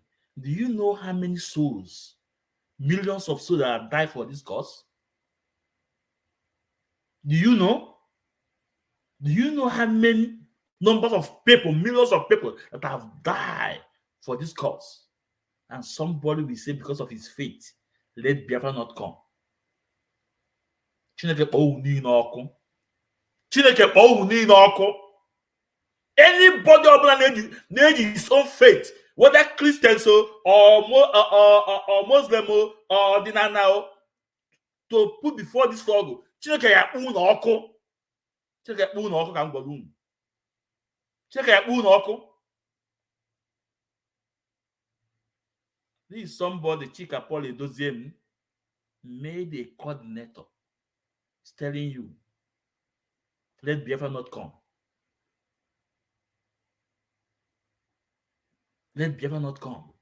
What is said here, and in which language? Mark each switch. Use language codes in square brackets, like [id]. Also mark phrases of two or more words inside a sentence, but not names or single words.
[en] Do you know how many souls, millions of souls that have died for this cause? Do you know? Do you know how many numbers of people, millions of people that have died for this cause? And somebody will say because of his faith, let Biafra not come. [ig] Chineke kpọọ unu n'ọkụ. Chineke kpọọ unu n'ọkụ. [en] Anybody na-eji his own faith, whether Christians or Muslim or ordinary, to put before this struggle, [ig] Chineke ya kpọọ n'ọkụ. Chineke ya kpọọ n'ọkụ ka m gwara unu. Chineke ya kpọọ n'ọkụ. [en] This is somebody, Chika Paul Edoziem, made a coordinator. He's telling you, let Biafra not come. Let Biafra not come.